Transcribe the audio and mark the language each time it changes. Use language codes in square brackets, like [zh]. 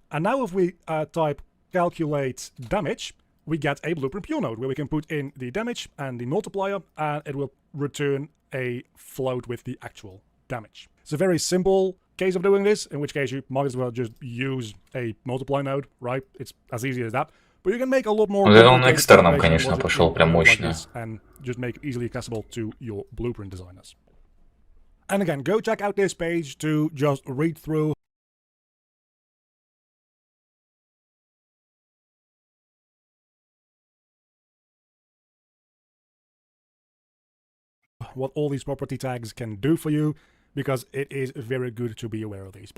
[en] And now if we type calculate damage, we get a blueprint pure node where we can put in the damage and the multiplier, and it will return a float with the actual damage. It's a very simple case of doing this, in which case you might as well just use a multiply node, right? It's as easy as that. But you can make a lot more [ru] экстерном, конечно, пошел прям мощно. [en] And just make it easily accessible to your blueprint designers. And again, go check out this page to just read through what all these property tags can do for you, because it is very good to be aware of these.